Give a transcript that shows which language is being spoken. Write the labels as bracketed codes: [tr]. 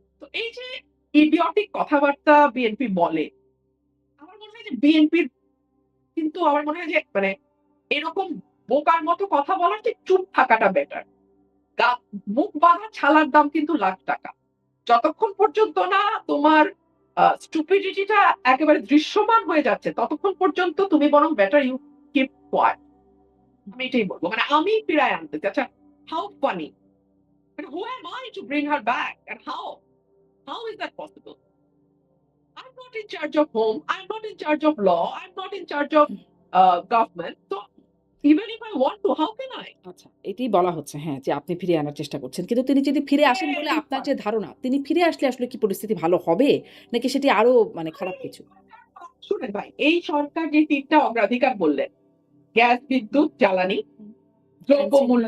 [bn] তো এই যে ইডিয়টিক কথাবার্তা বিএনপি বলে, আমার মনে হয় যে বিএনপির কিন্তু আমার মনে হয় যে মানে এরকম বোকার মতো কথা বলার চেয়ে চুপ থাকাটা বেটার। গা মুখ বাঁধা ছালার দাম কিন্তু লাখ টাকা। যতক্ষণ পর্যন্ত না তোমার স্টুপিডিটিটা একেবারে দৃশ্যমান হয়ে যাচ্ছে, ততক্ষণ পর্যন্ত তুমি বরং [en] Better you keep quiet. [bn] আমি এটাই বলব। মানে আমি ফিরায় আনতেছি। আচ্ছা, [en] How funny? মানে who am I to bring her back and how? How is that possible? I'm not in charge of home, I'm not in charge of law, I'm not in charge of government. So even if I want to, how can I? [bn] আচ্ছা, এটিই বলা হচ্ছে হ্যাঁ, যে আপনি ফিরিয়ে আনার চেষ্টা করছেন। কিন্তু তিনি যদি ফিরে আসেন বলে [en] Very [bn] আপনার যে [en] funny. [bn] ধারণা, তিনি ফিরে আসলে আসলে কি পরিস্থিতি ভালো হবে? নাকি সেটি আরো মানে খারাপ কিছু? শুনেন ভাই, এই সরকার যে ৩ টা অগ্রাধিকার বললেন, গ্যাস, বিদ্যুৎ, জ্বালানি, হুম। আইনশৃঙ্খলা, দ্রব্যমূল্য,